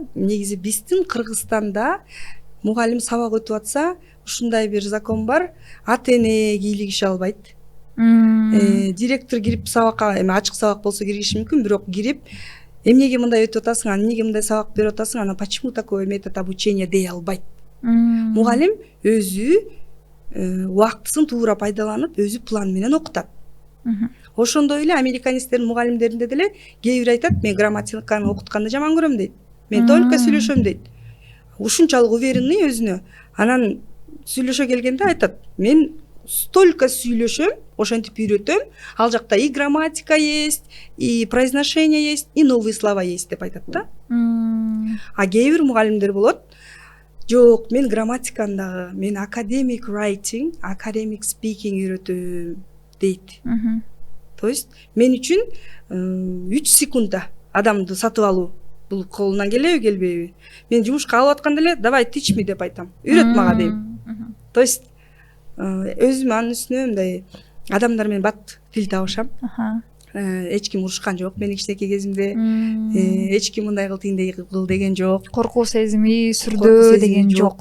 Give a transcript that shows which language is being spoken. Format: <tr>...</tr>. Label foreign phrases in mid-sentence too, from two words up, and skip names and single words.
<ky>Негизи биздин Кыргызстанда мугалим сабак өтүп атса, ушундай бир закон бар, ата эне кийлигише албайт. Директор кирип сабакка, эми ачык сабак болсо киргиши мүмкүн, бирок кирип эмнеге мындай өтүп атасың, эмнеге мындай сабак берип атасың, анан</ky> <ru>почему такое метод обучения</ru> <ky>дей албайт. Мугалим өзү убактысын туура пайдаланып, өзү план менен окутат. Ошондой эле американецтердин мугалимдеринде деле кээ бир айтат, мен грамматиканы окутканды жаман көрөм дейт. Мен только сүйлөшөм дейт. Ушунчалык уверенный өзүнө. Анан сүйлөшө келгенде айтат, мен столько сүйлөшөм, ошентип үйрөтөм, ал жакта</ky> <ru>и грамматика есть, и произношение есть, и новые слова есть</ru> <ky>деп айтат да. А кээ бир мугалимдер болот, жок, мен грамматиканы дагы, мен</ky> <en>academic writing, academic speaking</en> <ky>үйрөтөм дейт.</ky> <ru>То есть</ru> <ky>мен үчүн 3 секундда адамды сатып алуу бул колунан келеби, келбейби? Мен жумушка алып атканда эле давай</ky> <en>teach me</en> <ky>деп айтам. Үйрөт мага дейм. То есть өзүм анын үстүнө мындай адамдар менен бат тил табышам. Эч ким урушкан жок менин кичинекей кезимде. Эч ким мындай кыл, тиндей кыл деген жок. Коркуу сезими сүрдөө деген жок.</ky>